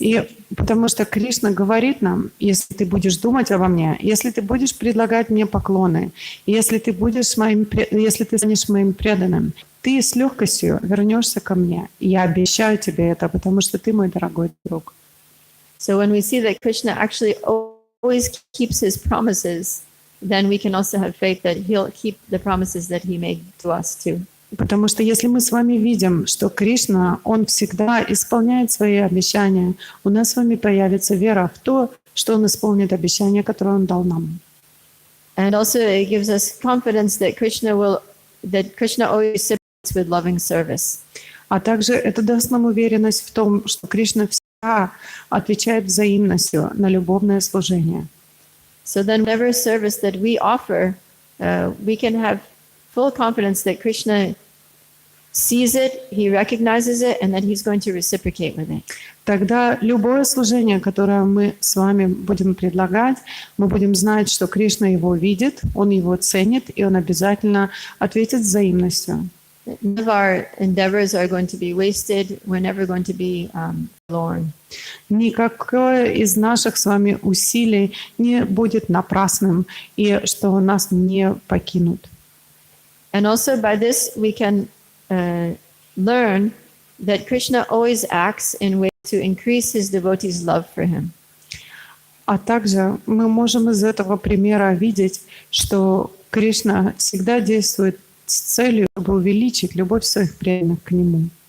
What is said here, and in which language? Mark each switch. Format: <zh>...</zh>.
<ru>И потому что Кришна говорит нам, если ты будешь думать обо мне, если ты будешь предлагать мне поклоны, если ты станешь моим преданным, ты с легкостью вернешься ко мне. Я обещаю тебе это, потому что ты мой дорогой друг.</ru> <en>So when we see that Krishna actually always keeps his promises, then we can also have faith that he'll keep the promises that he made to us too.</en> <ru>Потому что если мы с вами видим, что Кришна, он всегда исполняет свои обещания, у нас с вами появится вера в то, что он исполнит обещание, которое он дал нам.</ru> <en>And also it gives us confidence that Krishna always reciprocates with loving service.</en> <ru>А также это даст нам уверенность в том, что Кришна всегда отвечает взаимностью на любовное служение.</ru> <en>So then whatever service that we offer, we can have full confidence that Krishna sees it, he recognizes it, and that he's going to reciprocate with it.</en> <ru>Тогда любое служение, которое мы с вами будем предлагать, мы будем знать, что Кришна его видит, он его ценит, и он обязательно ответит взаимностью.</ru> <en>None of our endeavors are going to be wasted. We're never going to be forlorn.</en> <ru>Никакое из наших с вами усилий не будет напрасным, и что нас не покинут.</ru> <en>And also by this we can learn that Krishna always acts in ways to increase his devotees' love for him.</en> <ru>А также мы можем из этого примера видеть, что Кришна всегда действует с целью, чтобы увеличить любовь своих преданных к Нему.</ru>